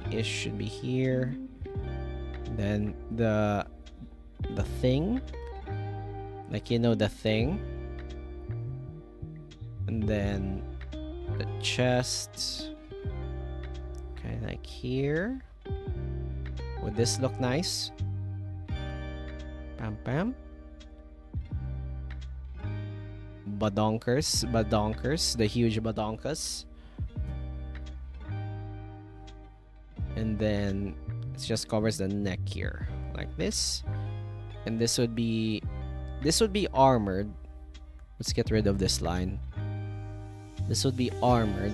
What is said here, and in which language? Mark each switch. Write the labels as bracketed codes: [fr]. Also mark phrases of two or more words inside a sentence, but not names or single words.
[en] It should be here. Then the thing. Like, you know, the thing. And then the chest. Okay, like here. Would this look nice? Bam, bam. Badonkers. The huge badonkas. And then it just covers the neck here. Like this. And this would be armored. Let's get rid of this line. This would be armored.